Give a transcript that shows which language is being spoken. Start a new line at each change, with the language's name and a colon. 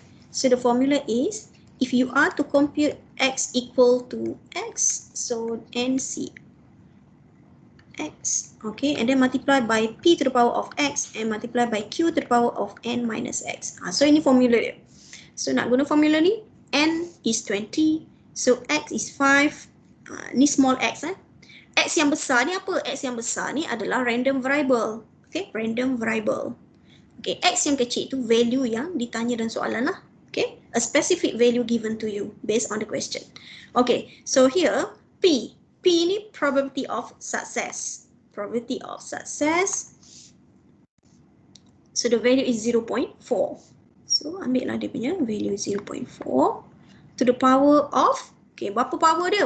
English: So the formula is, if you are to compute X equal to X, so NC X, okay, and then multiply by P to the power of X and multiply by Q to the power of N minus X. So
Malay: ini formula dia.
English: So
Malay: nak guna formula ni,
English: N is 20, so X is 5, ni small x.
Malay: X yang besar ni apa? X yang besar ni adalah random variable. Okay, random variable. Okay, X yang kecil tu value yang ditanya dalam soalan lah.
English: Okay, a specific value given to you based on the question. Okay, so here P. P ni probability of success. Probability of success. So the value is 0.4. So
Malay: ambil lah dia punya value
English: 0.4 to the power of, okay,
Malay: berapa power dia?